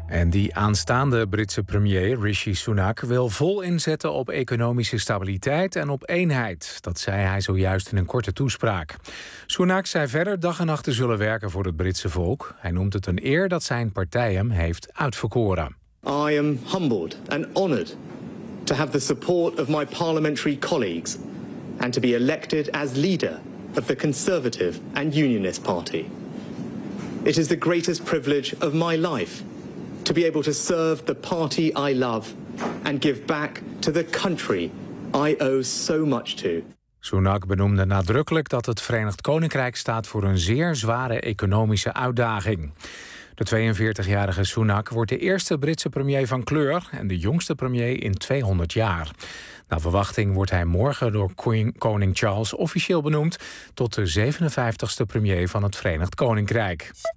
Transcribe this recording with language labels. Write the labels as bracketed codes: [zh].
[nl] En die aanstaande Britse premier Rishi Sunak wil vol inzetten op economische stabiliteit en op eenheid. Dat zei hij zojuist in een korte toespraak. Sunak zei verder dag en nacht te zullen werken voor het Britse volk. Hij noemt het een eer dat zijn partij hem heeft uitverkoren. [en] I am humbled and honored to have the support of my parliamentary colleagues and to be elected as leader of the Conservative and Unionist Party. It is the greatest privilege of my life to be able to serve the party I love and give back to the country I owe so much to. [nl] Sunak benoemde nadrukkelijk dat het Verenigd Koninkrijk staat voor een zeer zware economische uitdaging. De 42-jarige Sunak wordt de eerste Britse premier van kleur en de jongste premier in 200 jaar. Naar verwachting wordt hij morgen door koning Charles officieel benoemd tot de 57ste premier van het Verenigd Koninkrijk.